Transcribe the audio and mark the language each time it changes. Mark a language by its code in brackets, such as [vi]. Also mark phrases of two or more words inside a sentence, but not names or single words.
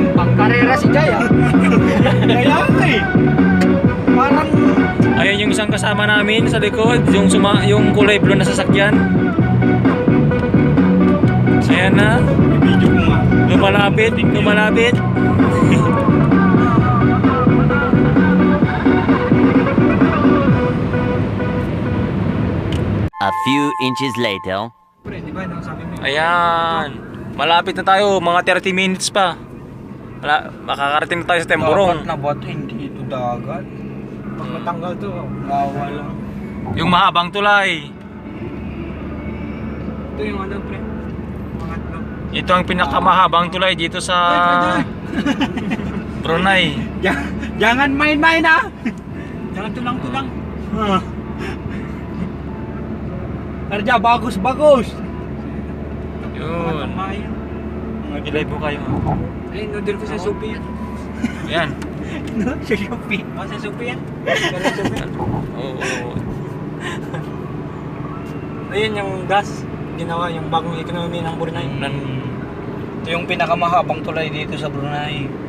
[tl] Pangkarera si Jaya. Kaya eh. Parang Ayan yung isang kasama namin sa likod, yung kulay blue na sasakyan. Ayan na. video ko nga. Lumalapit. [en] A few inches later. [tl] Pre, di ba nang sabi mo? Ayan. Malapit na tayo, mga 30 minutes pa. Makakarating na tayo sa Temburong. Dapat na ba ito? Hindi ito dagat. Pag matanggal to, gawa lang. Yung mahabang tulay. Ito yung ano pre? Mga no. Ito ang pinakamahabang tulay dito sa Brunei. [ms] Jangan main-main ah! Jangan tulang-tulang. Kerja bagus. [tl] Yun. Mag-live po kayo. Ay, order ko sa Shopee yan. Ayan. No? Sa Shopee? Sa Shopee yan? Oo. Ayun yung gas. Ginawa yung bagong economy ng Brunei. Ito yung pinakamahabang tulay dito sa Brunei.